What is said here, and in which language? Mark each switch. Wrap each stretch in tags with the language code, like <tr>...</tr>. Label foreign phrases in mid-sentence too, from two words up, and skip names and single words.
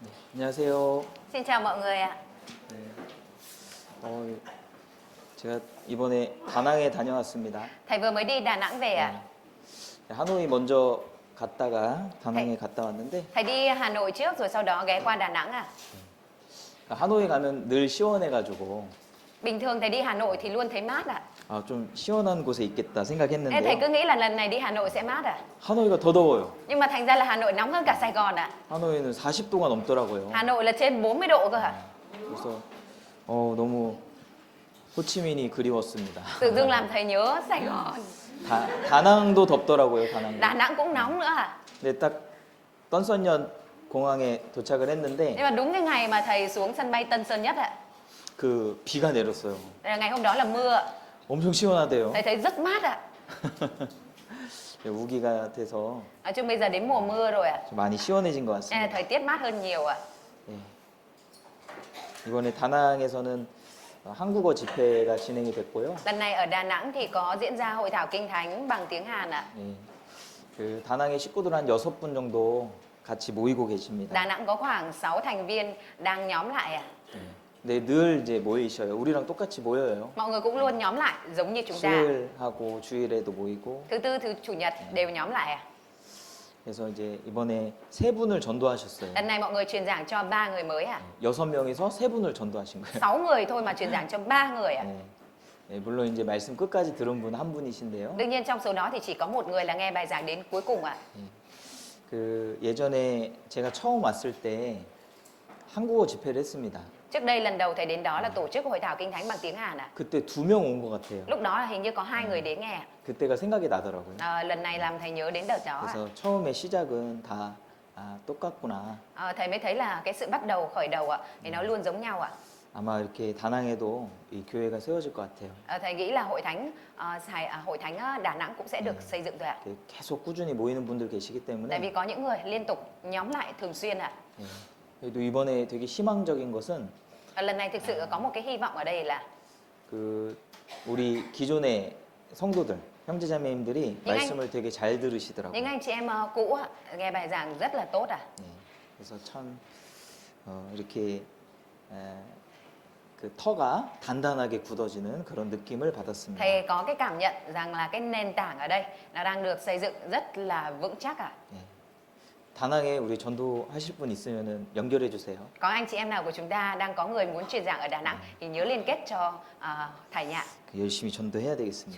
<ko>안녕하세요.</ko> <vi>Xin chào mọi người ạ.</vi> <ko>네. 제가 이번에 다낭에 다녀왔습니다.</ko> <vi>Thầy vừa mới đi Đà Nẵng về ạ.</vi> <ko>하노이 먼저 갔다가 다낭에 네. 갔다 왔는데</ko> <vi>Thầy đi Hà Nội trước rồi sau đó ghé qua Đà Nẵng à?</vi> <ko>하노이 가면 늘 시원해가지고</ko> <vi>Bình thường thầy đi Hà Nội thì luôn thấy mát ạ.</vi> <ko>좀 시원한 곳에 있겠다</ko> <vi>Nên thầy</vi> <ko>생각했는데요.</ko> <vi>cứ nghĩ là lần này đi Hà Nội sẽ mát à?</vi> <ko>하노이가 더 더워요.</ko> <vi>Nhưng mà thành ra là Hà Nội nóng hơn cả Sài Gòn ạ.</vi> <ko>하노이는 40도가 넘더라고요.</ko> <vi>Hà Nội là trên 40 độ cơ ạ.</vi> <ko>그래서 너무 호치민이 그리웠습니다.</ko> <vi>Tự dưng làm thầy nhớ Sài Gòn.</vi> <ko>다낭도 덥더라고요. 다낭.</ko> <vi>Đà Nẵng cũng nóng nữa ạ.</vi> <ko>근데 딱 떤선연 공항에 도착을 했는데</ko> <vi>Nhưng mà đúng cái ngày mà thầy xuống sân bay Tân Sơn Nhất ạ.</vi> <ko>그 비가 내렸어요.</ko> <vi>Ngày hôm đó là mưa ạ.</vi> <ko>엄청 시원하대요.</ko> <vi>Thầy thấy rất mát ạ.</vi> <ko>우기가 돼서</ko> <vi>Nói chung bây giờ đến mùa mưa rồi ạ.</vi> <ko>좀 많이 시원해진 것</ko> <vi>Nên là</vi> <ko>같습니다.</ko> <vi>thời tiết mát hơn nhiều ạ.</vi> <ko>네. 이번에 다낭에서는 한국어 집회가 진행이 됐고요.</ko> <vi>Lần này ở Đà Nẵng thì có diễn ra hội thảo kinh thánh bằng tiếng Hàn ạ.</vi> <ko>네. 그 다낭의 식구들 한 6분 정도 같이 모이고 계십니다.</ko> <vi>Đà Nẵng có khoảng 6 thành viên đang nhóm lại ạ.</vi> <ko>네, 늘 이제 모이셔요. 우리랑 똑같이 모여요.</ko> <vi>Mọi người cũng luôn nhóm lại giống như chúng ta.</vi> <ko>수요일하고 주일에도 모이고.</ko> <vi>Thứ tư, thứ chủ nhật đều nhóm lại ạ.</vi> <ko>그래서 이제 이번에 3분을 전도하셨어요.</ko> <vi>Lần này mọi người truyền giảng cho 3 người mới ạ.</vi> <ko>6명에서 3분을 전도하신 거예요.</ko> <vi>6 người thôi mà truyền giảng cho 3 người ạ.</vi> <ko>네. 네, 물론 이제 말씀 끝까지 들은 분 한 분이신데요.</ko> <vi>Đương nhiên trong số đó thì chỉ có một người là nghe bài giảng đến cuối cùng ạ.</vi> <ko>그 예전에 제가 처음 왔을 때 한국어 집회를 했습니다.</ko> <vi>Trước đây lần đầu thầy đến đó là tổ chức hội thảo kinh thánh bằng tiếng Hàn ạ.</vi> <ko>그때 2명 온 것 같아요.</ko> <vi>Lúc đó là hình như có 2 người đến nghe ạ.</vi> <ko>그때가 생각이 나더라고요.</ko> <vi>Lần này làm thầy nhớ đến đợt đó ạ.</vi> <ko>그래서 처음에 시작은 다 똑같구나.</ko> <vi>Thầy mới thấy là cái sự bắt đầu khởi đầu ạ thì nó luôn giống nhau ạ.</vi> <ko>아마 이렇게 다낭에도 이 교회가 세워질 것 같아요.</ko> <vi>Thầy nghĩ là hội thánh Đà Nẵng cũng sẽ được xây dựng thôi ạ.</vi> <ko>계속 꾸준히 모이는 분들 계시기</ko> <vi>Tại vì</vi> <ko>때문에.</ko> <vi>có những người liên tục nhóm lại thường xuyên ạ.</vi> <ko>예. 그래도 이번에 되게 희망적인 것은</ko> <vi>Lần này thực sự có một cái hy vọng ở đây là</vi> <ko>그 우리 기존의 성도들, 형제자매님들이</ko> <vi>những</vi> <ko>말씀을 되게 잘 들으시더라고요.</ko> <vi>những anh chị em cũ ạ, nghe bài giảng rất là tốt ạ.</vi> <ko>예. 그래서 참 이렇게 그 터가 단단하게 굳어지는 그런 느낌을 받았습니다.</ko> <vi>Thầy có cái cảm nhận rằng là cái nền tảng ở đây nó đang được xây dựng rất là vững chắc ạ.</vi> <ko>예. 다낭에 우리 전도하실 분 있으면은 연결해 주세요.</ko> <vi>Có anh chị em nào của chúng ta đang có người muốn truyền giảng ở Đà Nẵng thì nhớ liên kết cho thầy nhạ.</vi> <ko>열심히 전도해야 되겠습니다.</ko>